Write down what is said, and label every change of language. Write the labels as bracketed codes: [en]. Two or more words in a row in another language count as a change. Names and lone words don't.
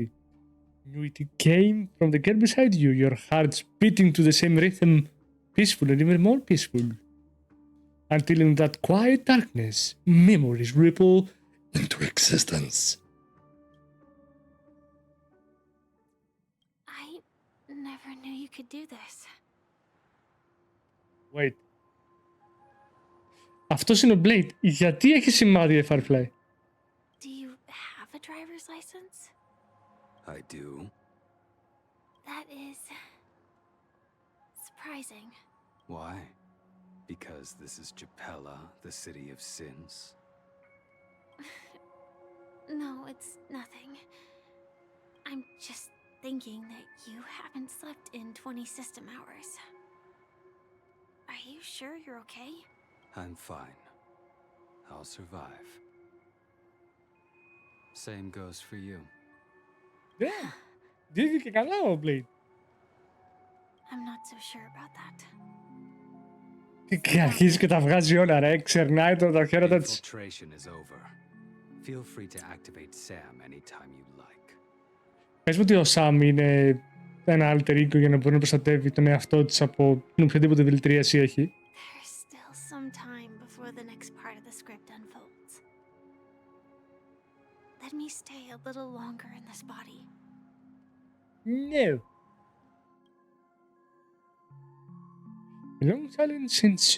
[en] Knew it came from the girl beside you, your hearts beating to the same rhythm, peaceful and even more peaceful. Until in that quiet darkness, memories ripple into existence. I never knew you could do this. Wait. [el] Αυτός είναι ο Blade. Γιατί έχει σημάδι Firefly? [en] Do you have a driver's license? I do. That is... surprising. Why? Because this is Japella, the city of sins? No, it's nothing. I'm just thinking that you haven't slept in 20 system hours. Are you sure you're okay? I'm fine. I'll survive. Same goes for you. [el] Ναι, δίδηκε καλά ο Blade. [en] I'm not so sure about that. [el] Και αρχίζει και τα βγάζει όλα ρε, ξερνάει τα χέρια της. [en] Infiltration is over. Feel free to activate Sam anytime you like. [el] Πες μου ότι ο Sam είναι ένα [en] alter ego [el] για να μπορεί να προστατεύει τον εαυτό της από την οποιαδήποτε δηλητρίαση έχει. [en] There's still some time before the next part of the script unfolds. Let me stay a little longer in this body. No. A long silence ensued.